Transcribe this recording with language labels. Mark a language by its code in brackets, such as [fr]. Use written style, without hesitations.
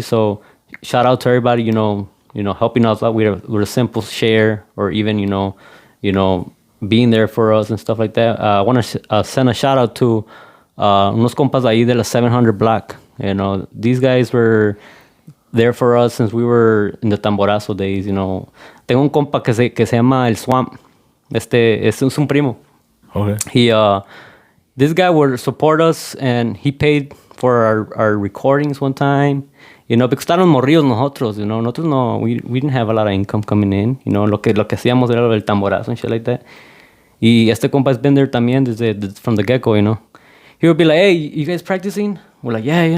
[en] So shout out to everybody, you know, helping us out with a simple share or even, you know, being there for us and stuff like that. I want to send a shout out to [es] unos compas ahí de la [en] 700 block. You know, these guys were there for us since we were in the Tamborazo days, you know. [es] Tengo un compa que se llama El Swamp. Es un primo. [en] Okay. He this guy would support us and he paid for our recordings one time, you know, because [es] estábamos morridos nosotros, [en] you know. [es] Nosotros no, [en] we didn't have a lot of income coming in, you know. [es] Lo que hacíamos era el tamborazo [en] and shit like that. [es] Y compa [en] has been there [es] también [en] from the get-go, you know. He would be like, hey, you guys practicing? We're like, yeah.